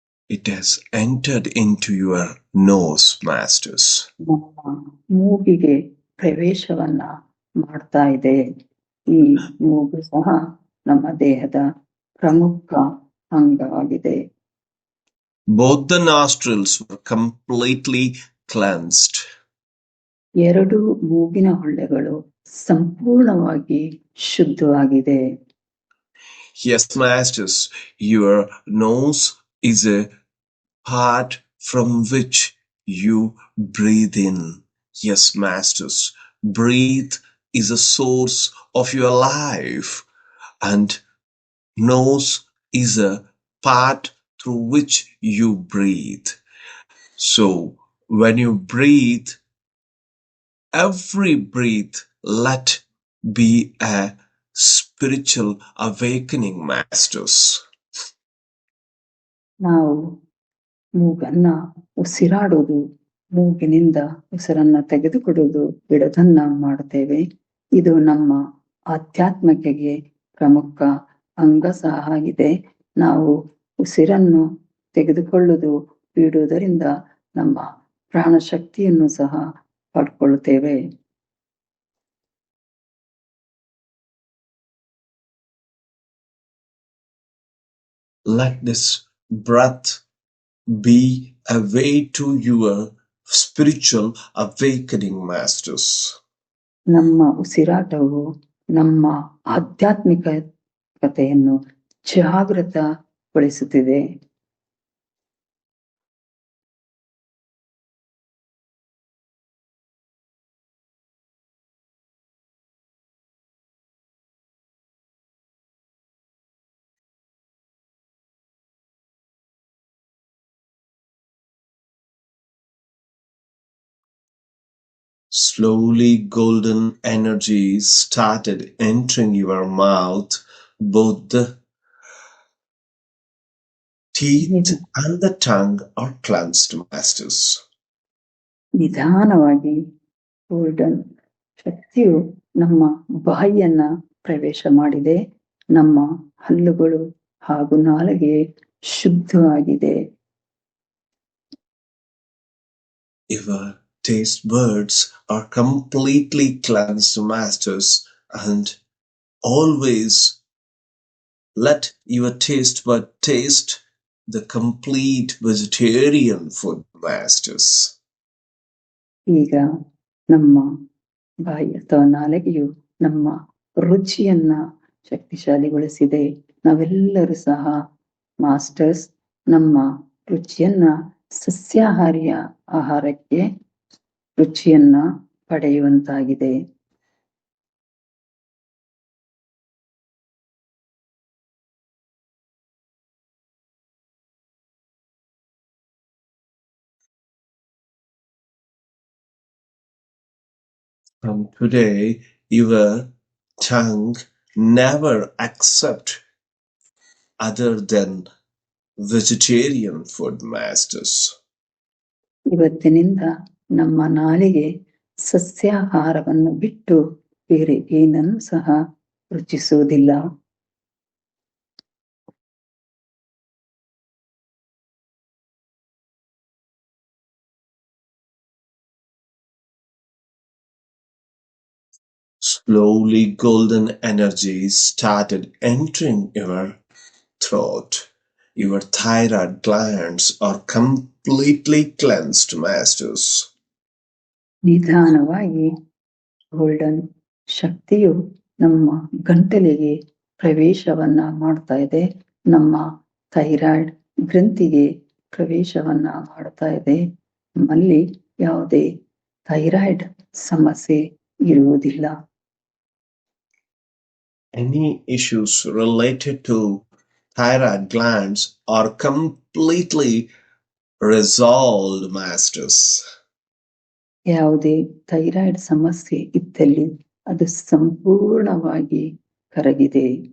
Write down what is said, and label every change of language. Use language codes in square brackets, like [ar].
[en] It has entered into your nose, masters. [kn] ನಮ್ಮ ಮೂಗಿಗೆ ಪ್ರವೇಶವನ್ನ ಮಾಡ್ತಾ ಇದೆ. ಈ ಮೂಗು ಸಹ ನಮ್ಮ ದೇಹದ ಪ್ರಮುಖ ಅಂಗವಾಗಿದೆ. [en] Both the nostrils were completely cleansed. [kn] ಎರಡು ಮೂಗಿನ ಹೊಳ್ಳೆಗಳು ಸಂಪೂರ್ಣವಾಗಿ ಶುದ್ಧವಾಗಿದೆ. [en] Yes, masters, your nose is a part from which you breathe in. Yes, masters, breathe is a source of your life, and nose is a part through which you breathe. So when you breathe, every breath let be a spiritual awakening, masters. [kn] ನಾವು ಮೂಗನ್ನ ಉಸಿರಾಡುವುದು, ಮೂಗಿನಿಂದ ಉಸಿರನ್ನ ತೆಗೆದುಕೊಡುವುದು, ಬಿಡೋದನ್ನ ಮಾಡುತ್ತೇವೆ. ಇದು ನಮ್ಮ ಆಧ್ಯಾತ್ಮಿಕೆಗೆ ಪ್ರಮುಖ ಅಂಗ ಸಹ ಆಗಿದೆ. ನಾವು ಉಸಿರನ್ನು ತೆಗೆದುಕೊಳ್ಳುವುದು, ಬಿಡುವುದರಿಂದ ನಮ್ಮ ಪ್ರಾಣಶಕ್ತಿಯನ್ನು ಸಹ ಪಡ್ಕೊಳ್ತೇವೆ. [en] Let this breath be a way to your spiritual awakening, masters. [kn] ನಮ್ಮ ಉಸಿರಾಟವು ನಮ್ಮ ಆಧ್ಯಾತ್ಮಿಕತೆಯನ್ನು ಜಾಗೃತಗೊಳಿಸುತ್ತಿದೆ. [en] Slowly, golden energies started entering your mouth. Both the teeth and the tongue are cleansed, masters. [kn] ನಿಧಾನವಾಗಿ ಗೋಲ್ಡನ್ ಶಕ್ತಿಯು ನಮ್ಮ ಬಾಯಿಯನ್ನ ಪ್ರವೇಶ ಮಾಡಿದೆ. ನಮ್ಮ ಹಲ್ಲುಗಳು ಹಾಗೂ ನಾಲಿಗೆ ಶುದ್ಧವಾಗಿದೆ. [en] Your taste buds are completely cleansed, masters, and always let your taste bud taste the complete vegetarian food, masters. [kn] ಈಗ ನಮ್ಮ ಬಾಯಿ ಅಥವಾ ನಾಲಿಗೆಯು ನಮ್ಮ ರುಚಿಯನ್ನ ಶಕ್ತಿಶಾಲಿಗೊಳಿಸಿದೆ. ನಾವೆಲ್ಲರೂ ಸಹ ಮಾಸ್ಟರ್ಸ್ ನಮ್ಮ ರುಚಿಯನ್ನ ಸಸ್ಯಾಹಾರಿಯ ಆಹಾರಕ್ಕೆ ರುಚಿಯನ್ನ ಪಡೆಯುವಂತಾಗಿದೆ. [en] From today, your tongue never accept other than vegetarian food, masters. [kn] ಇವತ್ತಿನಿಂದ ನಮ್ಮ ನಾಲಿಗೆ ಸಸ್ಯಾಹಾರವನ್ನು ಬಿಟ್ಟು ಬೇರೆ ಏನನ್ನು ಸಹ ರುಚಿಸುವುದಿಲ್ಲ. [en] Slowly, golden energies started entering your throat. Your thyroid glands are completely cleansed, masters. [kn] ನಿಧಾನವಾಗಿ ಗೋಲ್ಡನ್ ಶಕ್ತಿಯು ನಮ್ಮ ಗಂಟಲಿಗೆ ಪ್ರವೇಶವನ್ನ ಮಾಡ್ತಾ ಇದೆ. ನಮ್ಮ ಥೈರಾಯ್ಡ್ ಗ್ರಂಥಿಗೆ ಪ್ರವೇಶವನ್ನ ಮಾಡ್ತಾ ಇದೆ. ನಮ್ಮಲ್ಲಿ ಯಾವುದೇ ಥೈರಾಯ್ಡ್ ಸಮಸ್ಯೆ ಇರುವುದಿಲ್ಲ. [en] Any issues related to thyroid glands are completely resolved, masters. [kn] ಯಾವುದೇ ಥೈರಾಯ್ಡ್ ಸಮಸ್ಯೆ ಇದ್ದಲ್ಲಿ ಅದು ಸಂಪೂರ್ಣವಾಗಿ ಕರಗಿದೆ.